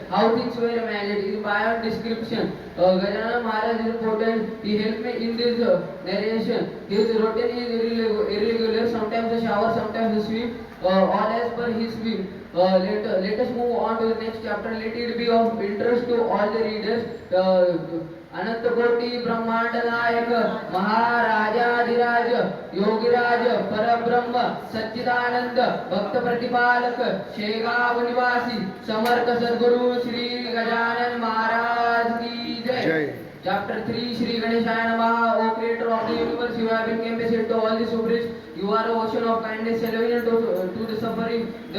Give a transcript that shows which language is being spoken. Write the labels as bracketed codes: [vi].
[en] How things were managed is beyond description. Gajanan Maharaj is important. He helped me in this narration. His routine is irregular. Sometimes the shower, sometimes the sweep. All as per his whim. Let us move on to the next chapter. Let it be of interest to all the readers. [hi] अनंत कोटि ब्रह्मांड नायक महाराजाधिराज योगिराज परब्रह्म सच्चिदानंद भक्त प्रतिपालक शेगाव निवासी समर्थ सद्गुरु श्री गजानन महाराज की जय. [en] Chapter 3 Shri Ganeshaya Namaha. O Creator of the universe, you have been compassionate to all the sufferers. You are a ocean of kindness, salvation to the suffering.